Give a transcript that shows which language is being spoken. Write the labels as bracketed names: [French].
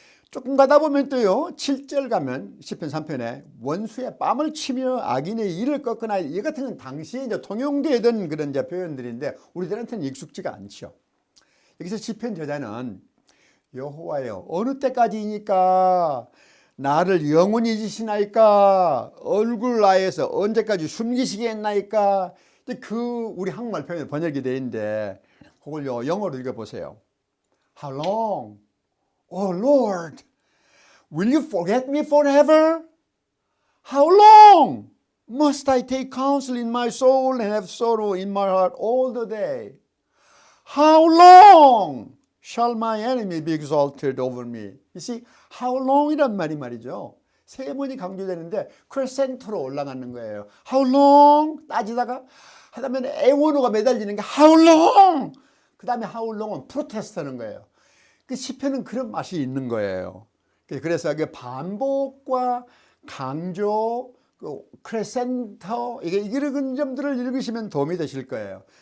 [Korean] 조금 가다 보면 또요 7절 가면 시편 3편에 원수의 뺨을 치며 악인의 이를 꺾으나 이 같은 건 당시에 이제 통용되던 그런 이제 표현들인데 우리들한테는 익숙지가 않죠. 여기서 시편 저자는 여호와여 어느 때까지이니까 나를 영원히 잊으시나이까 얼굴 나에서 언제까지 숨기시겠나이까. 그 우리 한국말 표현이 번역이 되어 있는데 그걸요 영어로 읽어보세요. [English] How long? Oh Lord, will you forget me forever? How long must I take counsel in my soul and have sorrow in my heart all the day? How long shall my enemy be exalted over me? You see, how long [Korean] 이란 말이죠. 세 번이 강조되는데 크레센토로 올라가는 거예요. How long? 따지다가 하다 보면 애원어가 매달리는 게 how long? 그 다음에 how long은 프로테스트하는 거예요. 그 시편은 그런 맛이 있는 거예요. 그래서 그 반복과 강조, 그 크레센터 이런 점들을 읽으시면 도움이 되실 거예요.